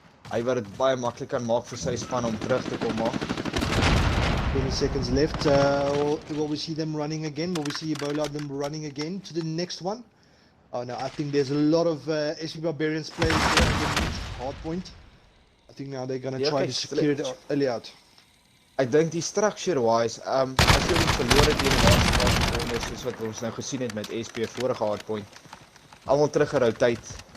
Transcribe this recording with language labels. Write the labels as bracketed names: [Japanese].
[Afrikaans] Hy wat dit baie maklik kan maak vir sy span om terug te kom maak. [English] 20 seconds left. Will we see them running again? Will we see Ebola them running again to the next one? Oh no, I think there's a lot of SB Barbarians players there underneath hardpoint. I think now they're gonna try to secure it early out. [Afrikaans] Ek dink die structure wise, as jy ons verloor het hier in die laaste paar secondes, soos wat ons nou gesien het met SP vorige hardpoint, almal teruggerotate.